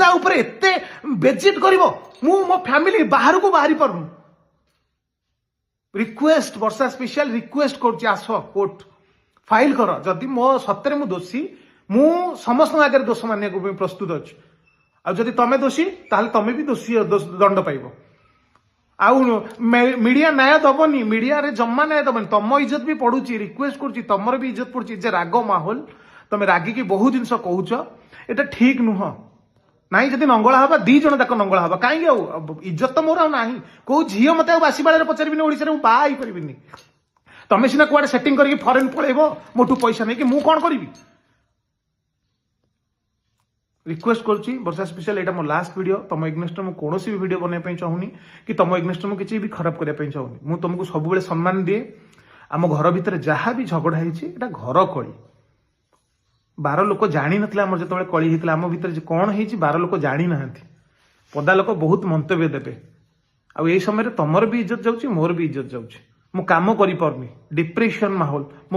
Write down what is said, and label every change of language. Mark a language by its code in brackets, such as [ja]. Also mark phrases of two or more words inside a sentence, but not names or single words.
[or] ଉପରେ ଏତେ ବେଜିଟ୍ କରିବ ମୁଁ ମୋ ଫ୍ୟାମିଲି ବାହାରକୁ ବାହାରି ପାରୁନି ରିକ୍ୱେଷ୍ଟ ବର୍ଷା ସ୍ପେଶିଆଲ ରିକ୍ୱେଷ୍ଟ କରୁଛି ଆସ [en] court file [or] କର ଯଦି ମୋ ସତରେ ମୁଁ ଦୋଷୀ ମୁଁ ସମସ୍ତଙ୍କ ଆଗରେ ଦୋଷ ମାନିବାକୁ ପାଇଁ ପ୍ରସ୍ତୁତ ଅଛି ଆଉ ଯଦି ତମେ ଦୋଷୀ ତାହେଲେ ତମେ ବି ଦୋଷୀ ଦଣ୍ଡ ପାଇବ ଆଉ ମିଡିଆ ନ୍ୟାୟ ଦବନି ମିଡିଆରେ ଜମା ନ୍ୟାୟ ଦବନି ତମ ଇଜ୍ଜତ ବି ପଡୁଛି ରିକ୍ୱେଷ୍ଟ କରୁଛି ତମର ବି ଇଜ୍ଜତ ପଡୁଛି ଯେ ରାଗ ମାହୋଲ ତମେ ରାଗିକି ବହୁ ଜିନିଷ କହୁଛ ଏଟା ଠିକ ନୁହ ନାହିଁ ଯଦି ନଙ୍ଗଳା ହବା ଦି ଜଣ ଯାକ ନଙ୍ଗଳା ହବା କାହିଁକି ଆଉ ଇଜ୍ଜତ ତ ମୋର ଆଉ ନାହିଁ କୋଉ ଝିଅ ମତେ ଆଉ ବାସି ବାଳରେ ପଚାରିବିନି ଓଡିଶାରେ ମୁଁ ବାହା ହେଇପାରିବିନି ତମେ ସିନା କୁଆଡେ ସେଟିଂ କରିକି ଫରେନ ପଳେଇବ ମୋଠୁ ପଇସା ନେଇକି ମୁଁ କଣ କରିବି ରିକ୍ୱେଷ୍ଟ କରୁଛି ବର୍ଷା ସ୍ପେଶିଆଲ ଏଇଟା ମୋ [en] last video [or] ତମ ଏଗନେଷ୍ଟରେ ମୁଁ କୌଣସି ବି ଭିଡିଓ ବନେଇବା ପାଇଁ ଚାହୁଁନି କି ତମ ଏଗନେଷ୍ଟରେ ମୁଁ କିଛି ବି ଖରାପ କରିବା ପାଇଁ ଚାହୁଁନି ମୁଁ ତମକୁ ସବୁବେଳେ ସମ୍ମାନ ଦିଏ ଆମ ଘର ଭିତରେ ଯାହା ବି ଝଗଡା ହେଇଛି ଏଟା ଘର କଳି 12 ଲୋକ ଜାଣିନଥିଲେ ଆମର ଯେତେବେଳେ କଳି ହେଇଥିଲା ଆମ ଭିତରେ କଣ ହେଇଛି 12 ଲୋକ ଜାଣି ନାହାନ୍ତି ପଦା ଲୋକ ବହୁତ ମନ୍ତବ୍ୟ ଦେବେ ଆଉ ଏଇ ସମୟରେ ତମର ବି ଇଜ୍ଜତ ଯାଉଛି ମୋର ବି ଇଜ୍ଜତ ଯାଉଛି ମୁଁ କାମ କରିପାରୁନି ଡିପ୍ରେସନ ମାହୋଲ ମୋ